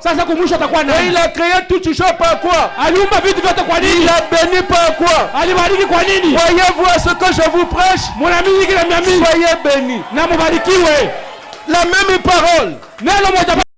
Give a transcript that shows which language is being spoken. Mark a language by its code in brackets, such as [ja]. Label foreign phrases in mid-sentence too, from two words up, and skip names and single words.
[sw] Sasa kumwisho atakuwa nani? [fr] Et il a créé toutes choses par quoi? [sw] Aliumba vitu vyote kwa nini? [fr] Il a béni par quoi? [sw] Alibariki kwa nini? [fr] Voyez-vous à ce que je vous prêche? Soyez bénis. [sw] Na mubarikiwe. [fr] La même parole. [sw] Neno moja.